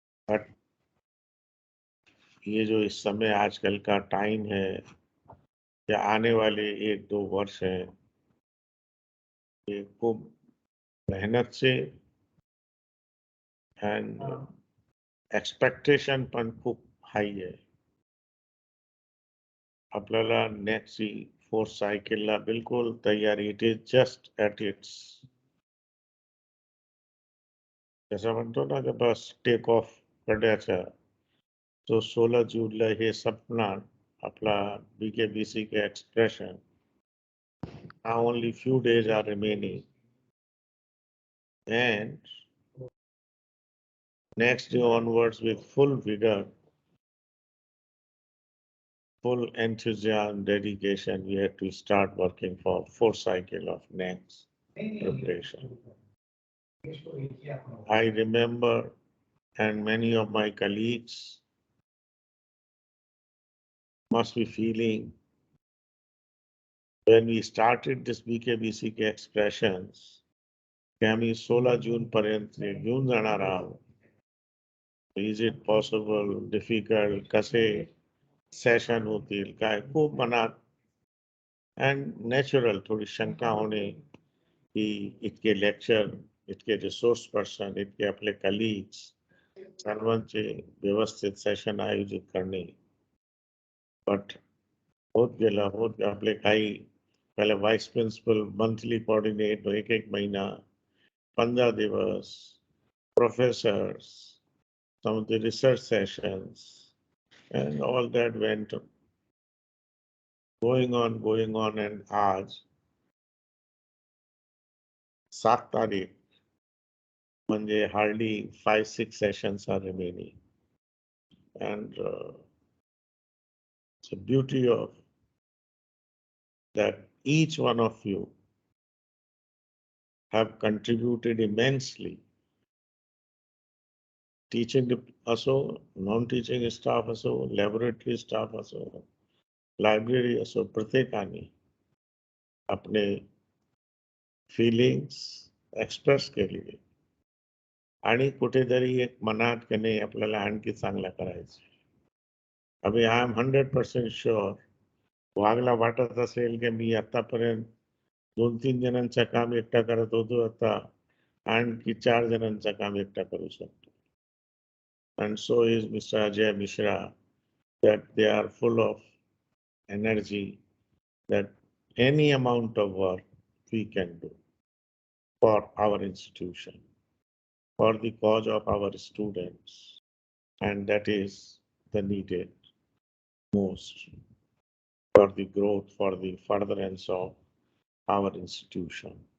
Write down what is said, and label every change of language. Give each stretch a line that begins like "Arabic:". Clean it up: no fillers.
Hindi: But ये जो इस समय आजकल का टाइम है या आने वाले 1-2 वर्ष है, ये खूब मेहनत से एंड एक्सपेक्टेशन
Marathi: पण खूप
Hindi: हाई है.
Marathi: आपल्याला नेक्स्ट फोर्थ सायकलला बिलकुल तयारी.
English: it is just at its,
Marathi: जसं म्हणतो ना की बस टेक ऑफ करण्याचा. तो 16 जूनला हे संपणार आपला BKBCK expression.
English: Now only few days are remaining, and next day onwards with full vigor, full enthusiasm, dedication, we have to start working for fourth cycle of next preparation. I remember, and many of my colleagues must be feeling, when we started this BKBCK expressions,
Marathi: की आम्ही 16 जून पर्यंत घेऊन जाणार आहोत.
English: is it possible, difficult,
Marathi: कसे session होतील, काय खूप मनात अँड नॅचरल थोडी शंका होणे की इतके लेक्चर, इतके रिसोर्स पर्सन, इतके आपले कलिग्स, सर्वांचे व्यवस्थित सेशन आयोजित करणे. बट होत गेलं आपले काही पहिले व्हाईस प्रिन्सिपल मंथली कोऑर्डिनेट, एक महिना, 15 दिवस,
English: professors, some of the research sessions, and all that went going on,
Marathi: and आज 7 तारीख म्हणजे
English: hardly 5-6 sessions are remaining, and it's the beauty of that each one of you have contributed immensely.
Marathi: Teaching असो, non-teaching staff असो, laboratory staff असो, library असो, प्रत्येकाने अपने feelings express केली आणि कुठेतरी एक मनात की नाही आपल्याला आणखी चांगलं करायचं. अभी
English: I am 100% sure
Marathi: वाघला वाटत असेल की मी आतापर्यंत 2-3 जणांचं काम एकटा करत होतो, आता आणखी 4 जणांचं काम एकटा करू शकतो.
English: And so is Mr. Ajay Mishra, that they are full of energy, that any amount of work we can do for our institution, for the cause of our students, and that is the needed most for the growth, for the furtherance of our institution.